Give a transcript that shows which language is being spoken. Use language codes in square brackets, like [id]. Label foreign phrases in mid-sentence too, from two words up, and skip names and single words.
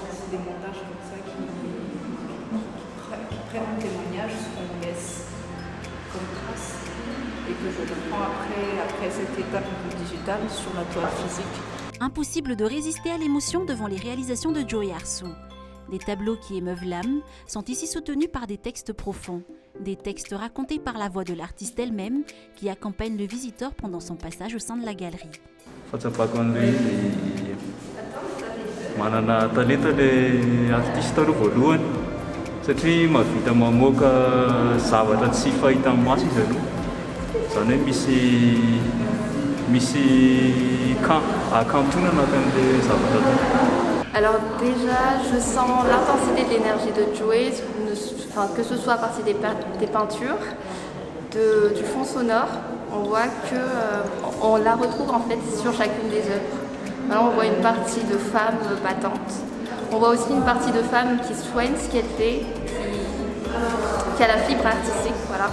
[fr] C'est des montages comme ça qui prennent un témoignage, ce qu'on laisse comme trace, et que je reprends après cette étape du digital sur la toile physique. Impossible de résister à l'émotion devant les réalisations de Joey Arsu. Des tableaux qui émeuvent l'âme sont ici soutenus par des textes profonds. Des textes racontés par la voix de l'artiste elle-même qui accompagne le visiteur pendant son passage au sein de la galerie. [mg] Fahatsapako an'ilay manana talenta [fr] le artiste [mg] aloha voalohany satria mahavita mamoaka zavatra tsy fahita amin'ny maso izy aloha. Zany hoe misy akantonana an'ilay zavatra atao. [fr] Alors déjà, je sens l'intensité de l'énergie de Joey, que ce soit à partir des peintures, du fond sonore. On voit qu'on la retrouve en fait sur chacune des œuvres. Là, on voit une partie de femme battante. On voit aussi une partie de femme qui soigne ce qu'elle fait, qui a la fibre artistique, voilà.